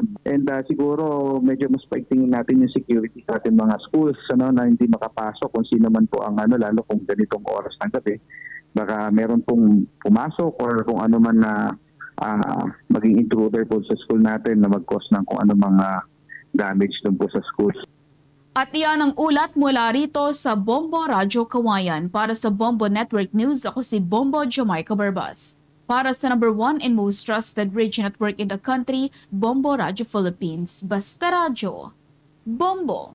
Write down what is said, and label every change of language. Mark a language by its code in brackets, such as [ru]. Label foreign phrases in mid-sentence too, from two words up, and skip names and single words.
[tl] And siguro medyo mas paigtingin natin yung security sa ating mga schools na hindi makapasok kung sino man po ang lalo kung ganitong oras ng gabi. Baka meron pong pumasok or kung ano man na maging intruder po sa school natin na mag-cause ng kung ano mga damage doon po sa schools. At iyan ang ulat mula rito sa Bombo Radyo Kawayan. Para sa Bombo Network News, ako si Bombo Jamaica Barbas. [en] Para sa number 1 and most trusted radio network in the country, [tl] Bombo Radyo Philippines. Basta Radyo. Bombo!